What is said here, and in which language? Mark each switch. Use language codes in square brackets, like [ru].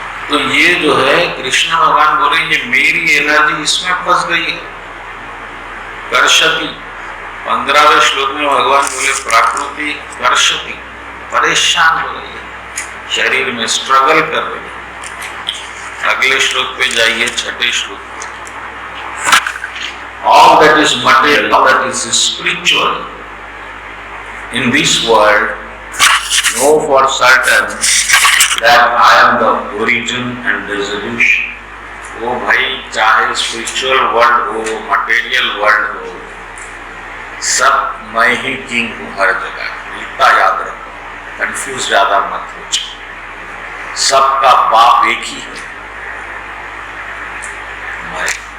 [hi] तो ये जो है कृष्ण भगवान बोले ये मेरी एनर्जी इसमें फंस गई है। कर्षति 15वें श्लोक में भगवान बोले प्रकृति कर्षति, परेशान हो रही है, शरीर में स्ट्रगल कर रही है। अगले श्लोक पे जाइए, 6ठे श्लोक। [en] All that is material, all that is spiritual in this world, know for certain that I am the origin and dissolution. [hi] वो भाई चाहे स्पिरिचुअल वर्ल्ड हो, मटेरियल वर्ल्ड हो, सब मैं ही किंग हूँ हर जगह। इतना याद रखो, कंफ्यूज ज्यादा मत हो जाओ। सबका बाप एक ही है, मैं।